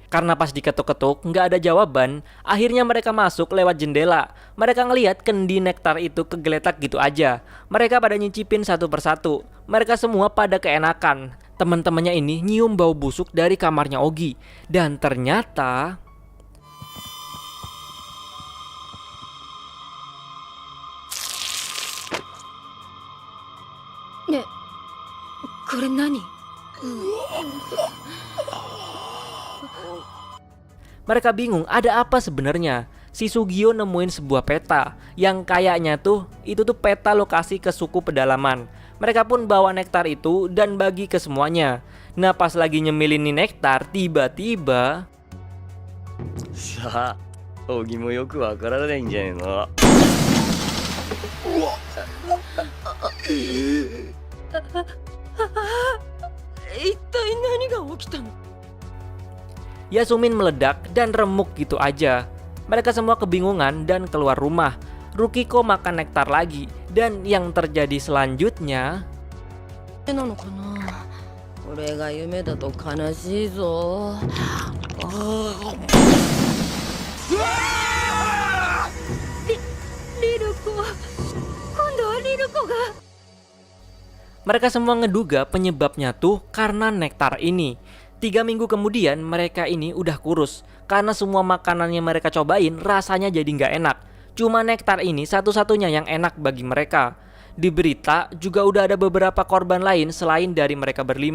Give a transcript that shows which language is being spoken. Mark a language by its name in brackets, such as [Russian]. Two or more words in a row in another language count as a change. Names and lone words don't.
[Indonesian] Karena pas diketuk-ketuk nggak ada jawaban, akhirnya mereka masuk lewat jendela. Mereka ngelihat kendi nektar itu kegeletak gitu aja. Mereka pada nyicipin satu persatu. Mereka semua pada keenakan. Temen-temennya ini nyium bau busuk dari kamarnya Ogi. Dan ternyata... [Japanese] ね、これ何? [Indonesian] Mereka bingung ada apa sebenarnya. Si Sugio nemuin sebuah peta yang kayaknya tuh itu tuh peta lokasi ke suku pedalaman. Mereka pun bawa nektar itu dan bagi ke semuanya. Nah pas lagi nyemilin nih nektar, tiba-tiba... [Japanese] さあ、扇もよくわからないんじゃねえの。一体何が起きたの? [Indonesian] Yasumin meledak dan remuk gitu aja. Mereka semua kebingungan dan keluar rumah. Rukiko makan nektar lagi. Dan yang terjadi selanjutnya... [Japanese] なのかな? これが夢だと悲しいぞ。リルコ。今度はリルコが。 [Indonesian] Mereka semua ngeduga penyebabnya tuh karena nektar ini. 3 minggu kemudian mereka ini udah kurus. Karena semua makanan yang mereka cobain rasanya jadi nggak enak. Cuma nektar ini satu-satunya yang enak bagi mereka. Di berita juga udah ada beberapa korban lain selain dari mereka berlima.